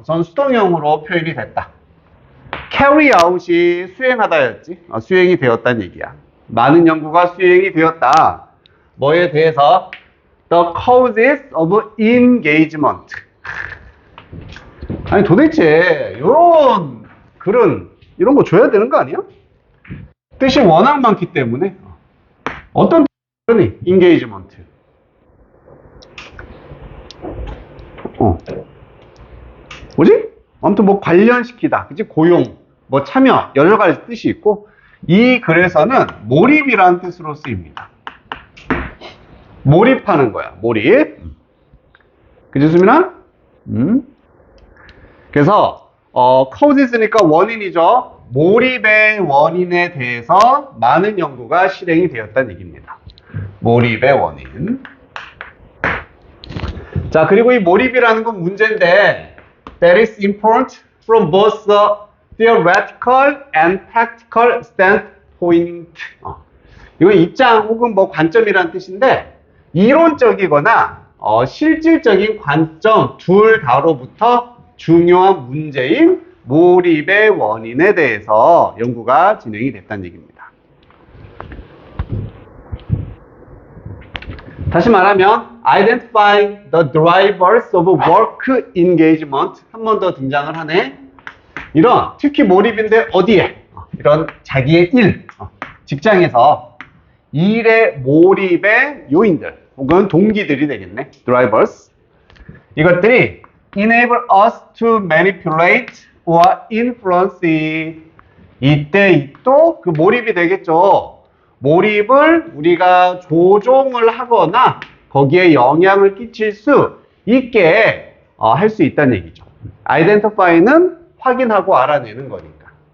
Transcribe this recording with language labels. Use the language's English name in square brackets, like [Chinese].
[Korean] 우선 수동형으로 표현이 됐다. carry out이 수행하다였지. 수행이 되었다는 얘기야. 많은 연구가 수행이 되었다. 뭐에 대해서? [English] The causes of engagement. [Korean] 아니, 도대체, 요런 글은, 이런 거 줘야 되는 거 아니야? 뜻이 워낙 많기 때문에. 어떤 뜻이 engagement. 뭐지? 아무튼 뭐 관련시키다. 그치? 고용, 뭐 참여, 여러 가지 뜻이 있고, 이 글에서는 몰입이라는 뜻으로 쓰입니다. 몰입하는 거야. 몰입. 그치, 수민아? 그래서, causes니까 원인이죠. 몰입의 원인에 대해서 많은 연구가 실행이 되었다는 얘기입니다. 몰입의 원인. 자, 그리고 이 몰입이라는 건 문제인데, [English] that is important from both the theoretical and practical standpoint. [Korean] 이건 입장 혹은 뭐 관점이라는 뜻인데, 이론적이거나 실질적인 관점 둘 다로부터 중요한 문제인 몰입의 원인에 대해서 연구가 진행이 됐다는 얘기입니다. 다시 말하면 [English] identify the drivers of work engagement. [Korean] 한 번 더 등장을 하네. 이런 특히 몰입인데 어디에? 이런 자기의 일, 직장에서 일의 몰입의 요인들 혹은 동기들이 되겠네. [English] drivers. 이것들이 enable us to manipulate or influence. [Korean] 이때 또 그 몰입이 되겠죠. 몰입을 우리가 조종을 하거나 거기에 영향을 끼칠 수 있게 할 수 있다는 얘기죠. identify는 확인하고 알아내는 거니까.